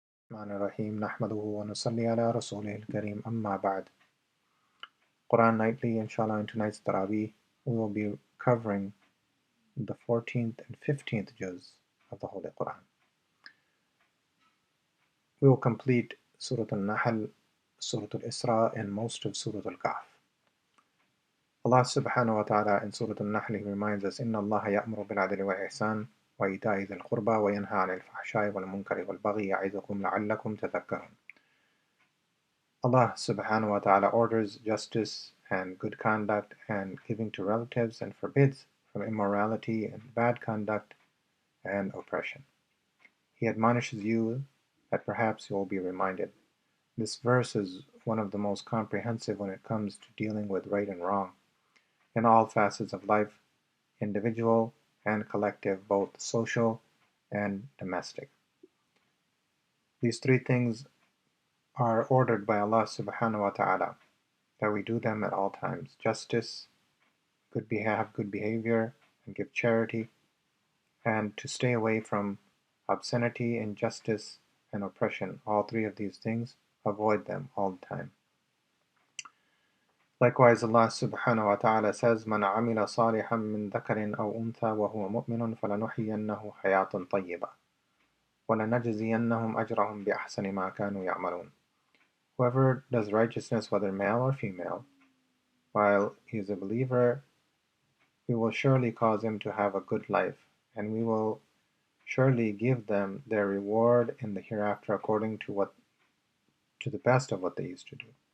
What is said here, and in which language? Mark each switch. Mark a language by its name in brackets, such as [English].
[Arabic] الرحمن الرحيم نحمده ونصلي على رسوله الكريم أما بعد. [English] Quran Nightly, inshallah, in tonight's Taraweeh, we will be covering the 14th and 15th Juz of the Holy Quran. We will complete Surah Al-Nahl, Surah Al-Isra, and most of Surah Al-Kahf. Allah subhanahu wa ta'ala in Surah Al-Nahl reminds us, [Arabic] إِنَّ اللَّهَ يَأْمُرُ بِالْعَدْلِ وَالْإِحْسَانِ وَإِيتَاءِ ذِي الْقُرْبَى وَيَنْهَى عَنِ الْفَحْشَاءِ وَالْمُنكَرِ وَالْبَغْيِ يَعِظُكُمْ لَعَلَّكُمْ تَذَكَّرُونَ. [English] Allah subhanahu wa ta'ala orders justice and good conduct and giving to relatives and forbids from immorality and bad conduct and oppression. He admonishes you that perhaps you will be reminded. This verse is one of the most comprehensive when it comes to dealing with right and wrong in all facets of life, individual and collective, both social and domestic. These three things are ordered by Allah subhanahu wa ta'ala, that we do them at all times. Justice, have good behavior, and give charity, and to stay away from obscenity, injustice, and oppression. All three of these things, avoid them all the time. Likewise, Allah subhanahu wa ta'ala says, [Arabic] مَنْ عَمِلَ صَالِحًا مِّن ذَكَرٍ أَوْ أُنْثَى وَهُوَ مُؤْمِنٌ فَلَنُحْيِيَنَّهُ حَيَاةً طَيِّبَةً وَلَنَجْزِيَنَّهُمْ أَجْرَهُم بِأَحْسَنِ مَا كَانُوا يَعْمَلُونَ. [English] Whoever does righteousness, whether male or female, while he is a believer, we will surely cause him to have a good life, and we will surely give them their reward in the hereafter according to the best of what they used to do.